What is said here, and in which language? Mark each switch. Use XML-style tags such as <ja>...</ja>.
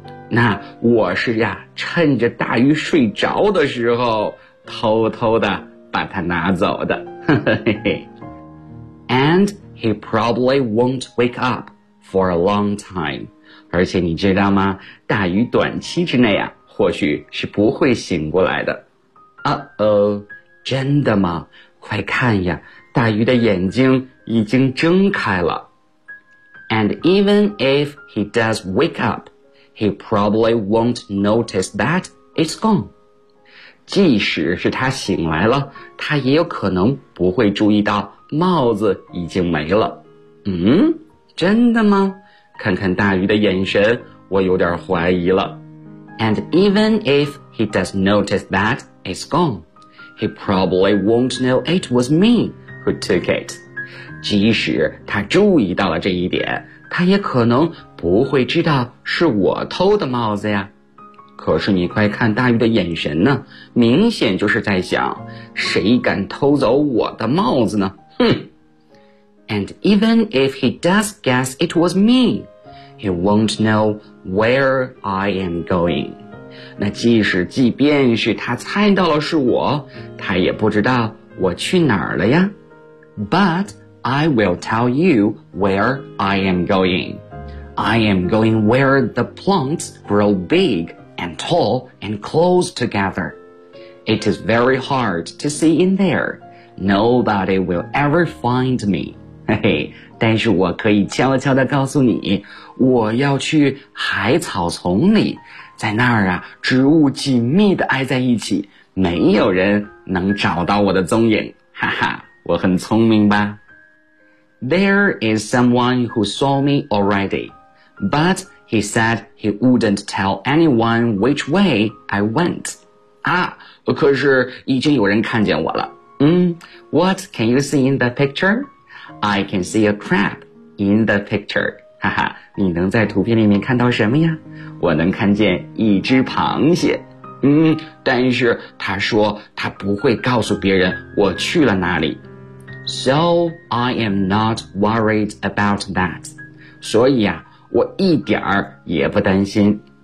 <zh>那我是呀，趁着大鱼睡着的时候，偷偷的把它拿走的。</zh> <en>And he probably won't wake up for a long time.</en> <zh>而且你知道吗？大鱼短期之内啊，或许是不会醒过来的。 Uh-oh. 真的吗？快看呀，大鱼的眼睛已经睁开了。</zh> <en>And even if he does wake up, he probably won't notice that it's gone.</en> <zh>即使是他醒来了，他也有可能不会注意到帽子已经没了。嗯，真的吗？看看大鱼的眼神，我有点怀疑了。</zh> <en>And even if he does notice that it's gone,He probably won't know it was me who took it.</en> <zh>即使他注意到了这一点，他也可能不会知道是我偷的帽子呀。可是你快看大鱼的眼神呢，明显就是在想，谁敢偷走我的帽子呢？哼。</zh> <en>And even if he does guess it was me, he won't know where I am going.</en> <zh>那即便是他猜到了是我，他也不知道我去哪儿了呀。</zh> <en>But I will tell you where I am going. I am going where the plants grow big and tall and close together. It is very hard to see in there. Nobody will ever find me.</en> <zh>嘿嘿，但是我可以悄悄地告诉你，我要去海草丛里。在那儿啊，植物紧密地挨在一起，没有人能找到我的踪影。哈哈，我很聪明吧。</zh> <en>There is someone who saw me already, but he said he wouldn't tell anyone which way I went.</en> <zh>啊，可是已经有人看见我了。</zh> <en>What can you see in the picture? I can see a crab in the picture.</en> <zh>哈哈，你能在图片里面看到什么呀？我能看见一只螃蟹。但是他说他不会告诉别人我去了哪里。</zh> <en>So I am not worried about that.</en> <zh>所以啊，我一点儿也不担心。</zh>